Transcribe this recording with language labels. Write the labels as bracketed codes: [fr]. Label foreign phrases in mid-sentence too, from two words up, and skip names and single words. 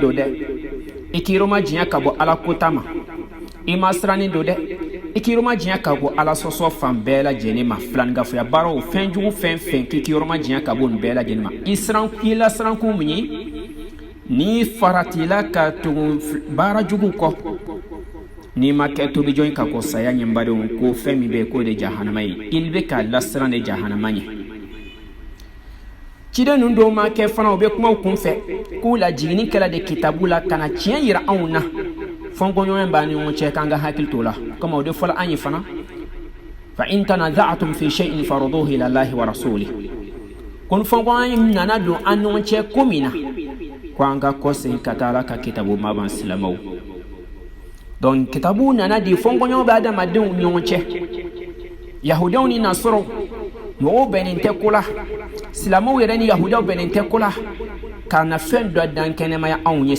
[bm] don dɛ i k'i yɔrɔ ma diɲɛ ka bɔ ala kota ma i ma sirannen don dɛ i k'i yɔrɔ ma diɲɛ ka bɔ ala sɔsɔ fan bɛɛ lajɛlen ma filanikafoya baaraw fɛn jugu fɛn fɛn k'i k'i yɔrɔ ma diɲɛ ka bɔ nin bɛɛ lajɛlen ma i la sirankun min ye n'i faratila ka tugu baara jugu kɔ n'i ma kɛ tobijɔn ka kɔ saya ɲɛ badenw ko fɛn min bɛ yen k'o de jahanama ye i bɛ ka lasiran de jahanama ɲɛ ciden nun do ma kɛ fana o bɛ kuma kun fɛ k'u la jigini kɛla de kitabu la kana tiɲɛ yira anw na fɔnkɔɲɔgɔn b'a ni ɲɔgɔn cɛ k'an ka hakili t'o la comme o de fɔla an ye fana [ar] فإن تنازعتم في شيء فردوه إلى الله ورسوله [bm] kon fɔnkɔɲɔgɔn nana don an ɲɔgɔn cɛ ko min na ko an ka kɔsegin ka taa Ala ka kitabu ma ban silamɛw donc kitabu nana di fɔnkɔɲɔgɔn bɛ adamadenw ɲɔgɔn cɛ yahudenw ni nasɔrɔw mɔgɔw bɛnnen tɛ ko la silamɛw yɛrɛ ni yahudaw bɛnnen tɛ ko la k'a na fɛn dɔ dan kɛnɛmaya anw ye